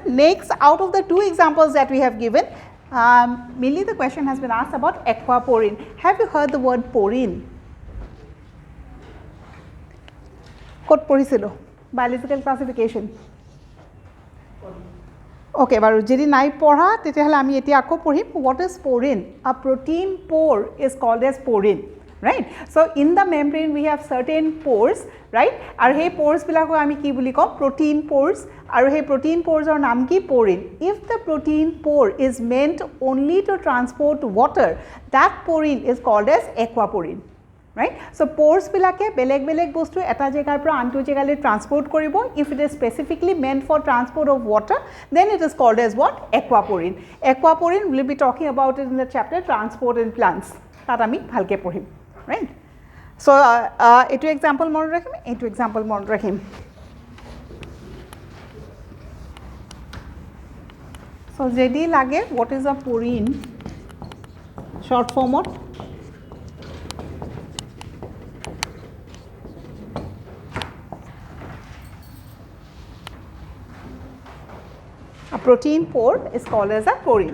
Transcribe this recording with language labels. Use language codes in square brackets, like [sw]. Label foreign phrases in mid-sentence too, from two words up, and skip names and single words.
[en] Next, out of the two examples that we have given, mainly the question has been asked about aquaporine. Have you heard the word porine? [as] কত পঢ়িছিলো? [en] Biological classification. [as] Okay, বাৰু যদি নাই পঢ়া, তেতিয়াহলে আমি এতিয়া আকৌ পঢ়িম. [en] What is porine? A protein pore is called as porine. Right. So in the membrane we have certain pores, right? [as] আৰু এই pores বিলাকক আমি কি বুলি কম? [en] Protein pores. [as] আৰু এই [en] protein pores [as] or naam ki porine. [en] If the protein pore is meant only to transport water, that porine is called as aquaporine. [as] Right? So pores বিলাকে বেলেগ বস্তু এটা জেগাৰ পৰা আনটো জেগালৈ transport কৰিব. [en] If it is specifically meant for transport of water, then it is called as what? Aquaporine. Aquaporine we will be talking about it in the chapter transport in plants. [as] তাত আমি ভালকৈ পঢ়িম। Right. So এটো example মন ৰাখিম, এটো example মন ৰাখিম. [en] So [as] যদি লাগে [en] what is a purine short form of a protein pore is called as a purine.